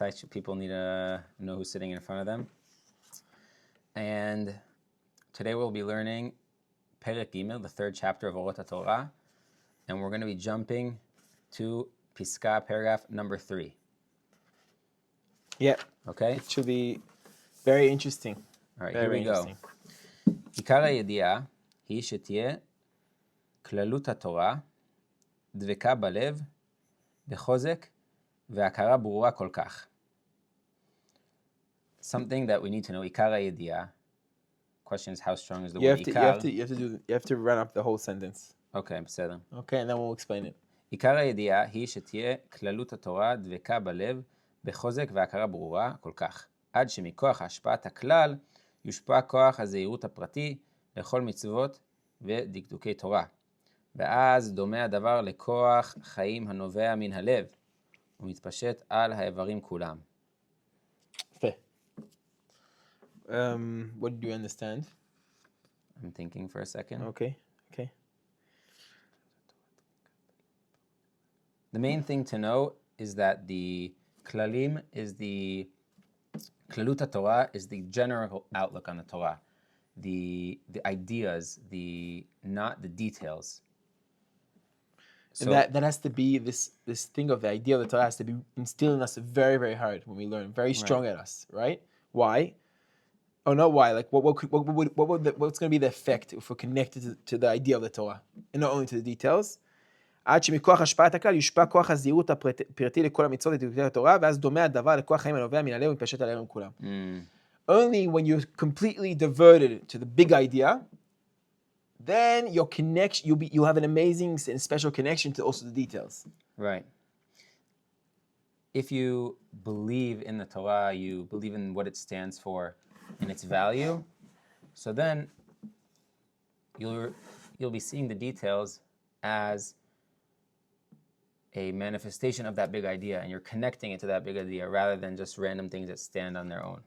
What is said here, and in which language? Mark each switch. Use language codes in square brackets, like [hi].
[en] People need to know who's sitting in front of them. And today we'll be learning Perek Gimel, the third chapter of Orot HaTorah. And we're going to be jumping to Piska, paragraph number 3. Yeah. Okay? It should be very interesting. All right, very here we go. [he] עיקר הידיעה היא שתהיה כללות התורה, דבקה בלב, בחוזק, והכרה ברורה כל כך. [en] Something that we need to know, [he] עיקר הידיעה. [en] Question is, how strong is the word עיקר? You have to run up the whole sentence. Okay, [he] בסדר. [en] Okay, and then we'll explain it. [he] עיקר הידיעה היא שתהיה כללות התורה, דבקה בלב, בחוזק והכרה ברורה כל כך. עד שמכוח השפעת הכלל, יושפע כוח הזהירות הפרטי לכל מצוות ודקדוקי תורה. ואז דומה הדבר לכוח חיים הנובע מן הלב, ומתפשט על האיברים כולם. [en] Okay. What do you understand? I'm thinking for a second. Okay. The main thing to know is that the klalim is the Klalut Torah is the general outlook on the Torah, the ideas, not the details. So and that has to be this thing of the idea of the Torah has to be instilled in us very, very hard when we learn, very strong at us, right? Why? Oh, not why. Like what's going to be the effect if we're connected to the idea of the Torah and not only to the details? [he] עד שמכוח השפעת הכלל יושפע כוח הזהירות הפרטי לכל המצוות ודקדוקי התורה, ואז דומה הדבר לכוח חיים הנובע מן הלב ומתפשט על האיברים כולם. [en] Only when you're completely devoted to the big idea, then your connection, you'll have an amazing and special connection to also the details. Right. If you believe in the Torah, you believe in what it stands for and its value, so then you'll be seeing the details as a manifestation of that big idea, and you're connecting it to that big idea rather than just random things that stand on their own.